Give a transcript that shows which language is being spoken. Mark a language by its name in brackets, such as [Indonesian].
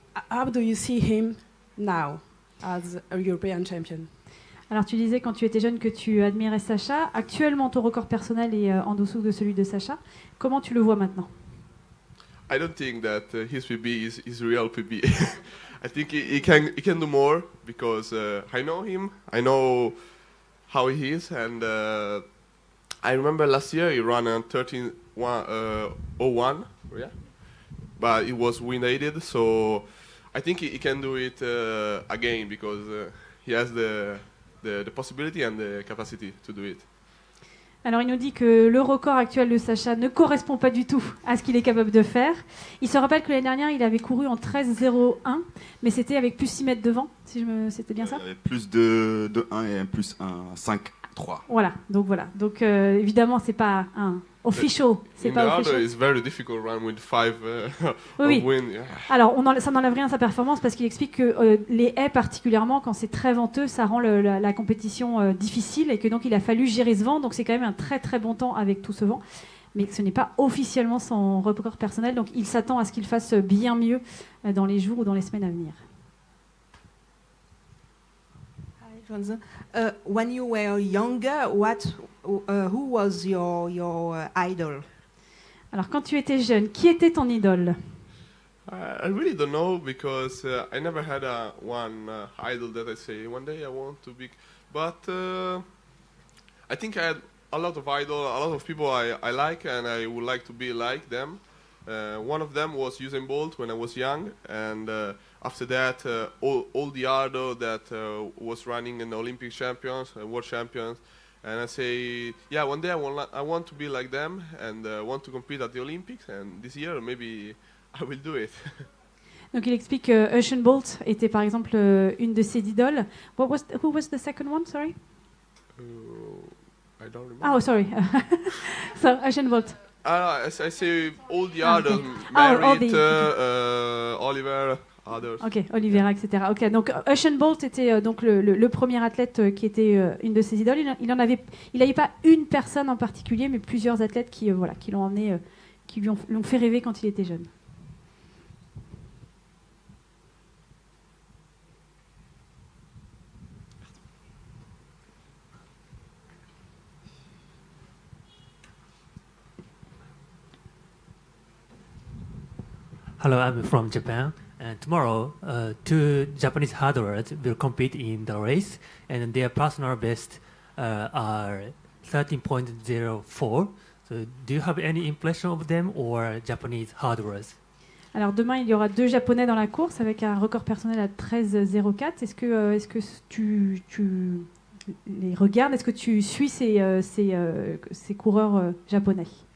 [English] How do you see him now as a European champion? [French] Alors tu disais quand tu étais jeune que tu admirais Sasha. Actuellement, ton record personnel est en dessous de celui de Sasha. Comment tu le vois maintenant? [English] I don't think that his PB is real PB. I think he can do more because I know him. I know how he is, and I remember last year he ran a 13:01, yeah, but it was wind aided. So I think he can do it again because he has the possibility and the capacity to do it. [French] Alors il nous dit que le record actuel de Sasha ne correspond pas du tout à ce qu'il est capable de faire. Il se rappelle que l'année dernière, il avait couru en 13:01, mais c'était avec plus 6 mètres devant, c'était bien ça? Il y avait plus de 1 et plus 1, 5, 3. Voilà, donc évidemment, c'est pas un official, c'est pas official. [English] It's very difficult run with 5 [French] oui. [English] of wind. Yeah. [French] Alors, ça n'enlève rien à sa performance parce qu'il explique que les haies, particulièrement quand c'est très venteux, ça rend la compétition difficile et que donc il a fallu gérer ce vent. Donc c'est quand même un très très bon temps avec tout ce vent. Mais ce n'est pas officiellement son record personnel. Donc il s'attend à ce qu'il fasse bien mieux dans les jours ou dans les semaines à venir. [English] When you were younger, who was your idol? [French] Alors, quand tu étais jeune, qui était ton idole? [English] I really don't know because I never had one idol that I say one day I want to be. But I think I had a lot of idols, a lot of people I like, and I would like to be like them. One of them was Usain Bolt when I was young, and after that, all the other that was running in the Olympic champions, world champions, and I say, yeah, one day I want to be like them and want to compete at the Olympics, and this year maybe I will do it. [French] Donc il explique que Usain Bolt était par exemple une de ses idoles. [English] Who was the second one? Sorry. I don't remember. Oh, sorry. So Usain Bolt. I say all the others, Merit, Oliver. Ok, Oliveira, etc. [French] Ok, donc Usain Bolt était donc le premier athlète qui était une de ses idoles. Il n'avait pas une personne en particulier, mais plusieurs athlètes qui l'ont emmené, qui l'ont fait rêver quand il était jeune. [English] Hello, I'm from Japan. And tomorrow, 2 Japanese hurdlers will compete in the race, and their personal best are 13.04. So, do you have any impression of them or Japanese hurdlers? [French] Alors demain, il y aura 2 Japonais dans la course avec un record personnel à 13,04. Est-ce que tu les regardes? Est-ce que tu suis ces coureurs japonais?